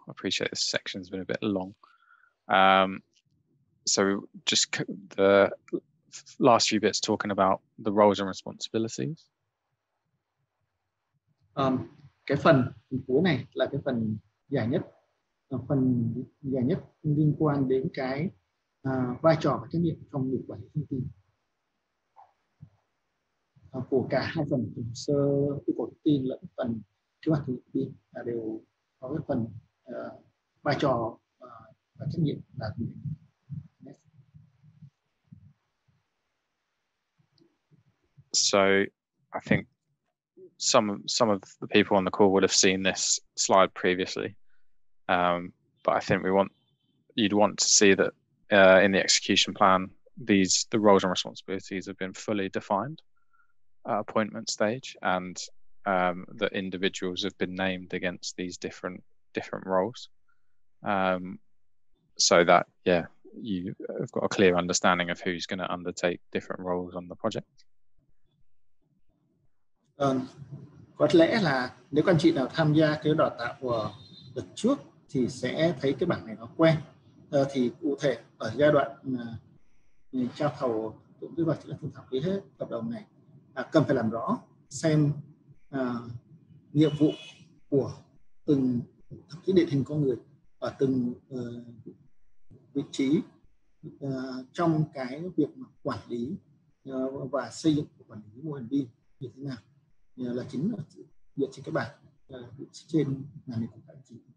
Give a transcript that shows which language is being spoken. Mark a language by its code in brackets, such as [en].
[en] I appreciate this section's been a bit long. So just the last few bits talking about the roles and responsibilities. [vi] Cái phần cuối này là cái phần dài nhất. Phần dài nhất liên quan đến cái vai trò và trách nhiệm trong việc quản lý thông tin của cả hai phần hồ sơ yêu cầu thông tin lẫn phần kế hoạch thực hiện BIM đều có cái phần vai trò và trách nhiệm là gì. [en] So I think some of the people on the call would have seen this slide previously, but I think you'd want to see that in the execution plan, the roles and responsibilities have been fully defined at appointment stage, and that individuals have been named against these different roles, so that you have got a clear understanding of who's going to undertake different roles on the project. [vi] Có lẽ là nếu các anh chị nào tham gia cái đào tạo của đợt trước thì sẽ thấy cái bảng này nó quen. Thì cụ thể ở giai đoạn trao thầu cũng như là thương thảo ký hết hợp đồng này, cần phải làm rõ xem nhiệm vụ của từng, thậm chí định hình con người ở từng vị trí trong cái việc mà quản lý và xây dựng quản lý mô hình BIM như thế nào, là chính là dựa trên cái bảng trên màn hình của các anh chị.